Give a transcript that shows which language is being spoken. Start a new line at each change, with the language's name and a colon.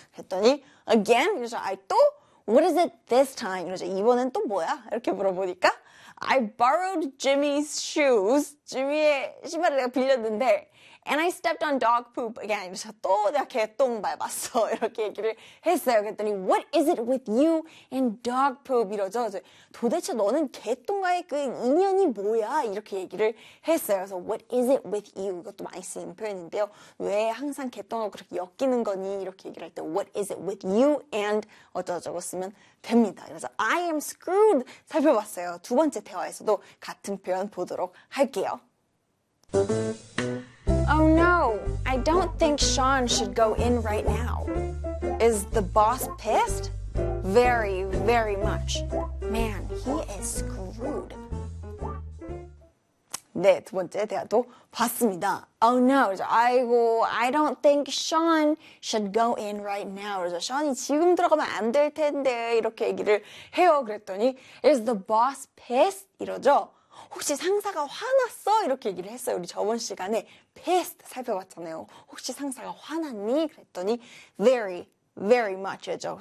Korean: 그랬더니
English: again
Korean: 이러죠. I 또
English: What is it this time?
Korean: 이러죠. 이번엔 또 뭐야? 이렇게 물어보니까
English: I borrowed Jimmy's shoes.
Korean: 지미의 신발을 내가 빌렸는데
English: And I stepped on dog poop again.
Korean: 이러면서 또 내가 개똥 밟았어. 이렇게 얘기를 했어요. 그랬더니
English: What is it with you and dog poop?
Korean: 이러죠. 도대체 너는 개똥과의 그 인연이 뭐야? 이렇게 얘기를 했어요. 그래서
English: What is it with you?
Korean: 이것도 많이 쓰이는 표현인데요. 왜 항상 개똥하고 그렇게 엮이는 거니? 이렇게 얘기를 할때
English: What is it with you and
Korean: 어쩌고저쩌고 쓰면 됩니다. 그래서 I am screwed 살펴봤어요. 두 번째 대화에서도 같은 표현 보도록 할게요.
English: Oh no, I don't think Sean should go in right now. Is the boss pissed? Very, very much. Man, he is screwed.
Korean: 네, 두 번째 대화도 봤습니다.
English: Oh no,
Korean: 아이고,
English: I don't think Sean should go in right now.
Korean: 그래서 Sean이 지금 들어가면 안될 텐데, 이렇게 얘기를 해요. 그랬더니,
English: Is the boss pissed?
Korean: 이러죠. 혹시 상사가 화났어? 이렇게 얘기를 했어요. 우리 저번 시간에 pissed 살펴봤잖아요. 혹시 상사가 화났니? 그랬더니
English: very, very much
Korean: 죠.